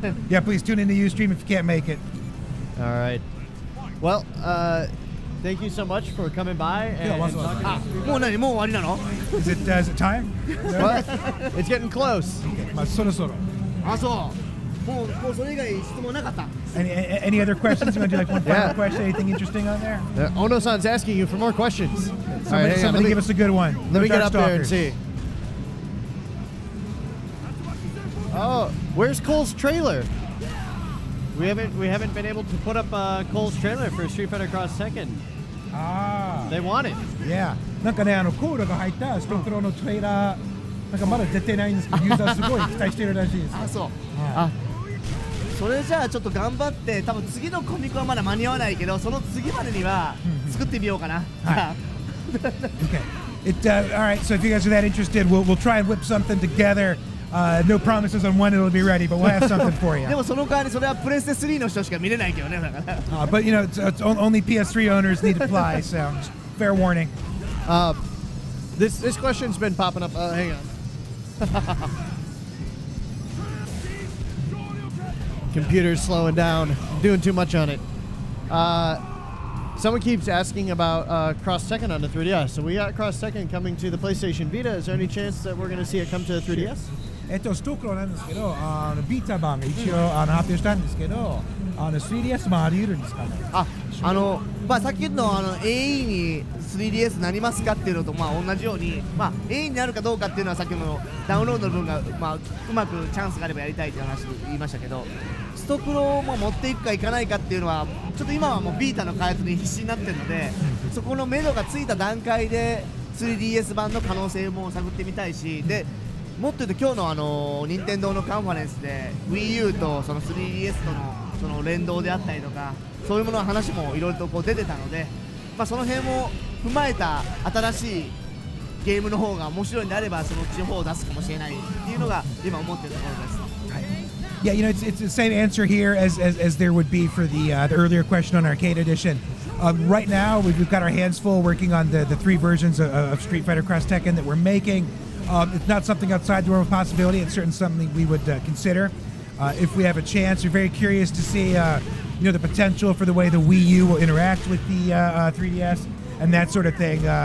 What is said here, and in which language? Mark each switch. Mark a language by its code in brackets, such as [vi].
[en] Yeah, please tune in to Ustream if you can't make it. All right. Well, thank you so much for coming by and talking. [ja] もう何もう終わりなの？ [en] Is it time? What? It's getting close. [ja] そろそろ。あ、そう。もうそれ以外質問なかった。 [en] Any other questions? You want to do like one final question? Anything interesting on there? Ono-san's asking you for more questions. Somebody give us a good one. Let me get up there and see. Oh, where's Cole's trailer? We haven't been able to put up Cole's trailer for Street Fighter Cross Tekken. They want it. Yeah. [ja] なんかねコールが入ったストクロのトレーラーなんかまだ出てないんですけどユーザーすごい期待してるらしいです。あ、そう。それじゃあちょっと頑張って多分次のコミコンはまだ間に合わないけどその次までには作ってみようかな。 [en] Okay. All right. So if you guys are that interested, we'll try and whip something together. No promises on when it'll be ready, but we'll have something for you. [ja] でもその代わりそれはプレステ3の人しか見れないけどねだから。 [en] But you know, it's only PS3 owners need to apply, so fair warning. This question's been popping up. Hang on. Computer's slowing down. Doing too much on it. Someone keeps asking about Cross Tekken on the 3DS. So we got Cross Tekken coming to the PlayStation Vita. Is there any chance that we're going to see it come to the 3DS? [ja] ストクロなんですけど、ビータ版が一応発表したんですけど、3DS もあり得るんですかね。まあさっきのAE に 3DS なりますかっていうのとまあ同じように、まあ AE になるかどうかっていうのはさっきのダウンロードの分がまあうまくチャンスがあればやりたいっていう話言いましたけど、ストクロも持っていくかいかないかっていうのはちょっと今はもうビータの開発に必死になってるので、そこの目処がついた段階で 3DS 版の可能性も探ってみたいし、でもっと言うと今日の任天堂のカンファレンスで Wii U とその 3DS とのその連動であったりとかそういうものの話もいろいろとこう出てたので、まあ、その辺も踏まえた新しいゲームの方が面白いんであればその地方を出すかもしれないっていうのが今思っているところです。 [en] Yeah, you know, it's the same answer here as there would be for the earlier question on Arcade Edition. Right now, we've got our hands full working on the three versions of Street Fighter Cross Tekken that we're making. It's not something outside the realm of possibility. It's certainly something we would consider if we have a chance. We're very curious to see, you know, the potential for the way the Wii U will interact with the 3DS. and that sort of thing.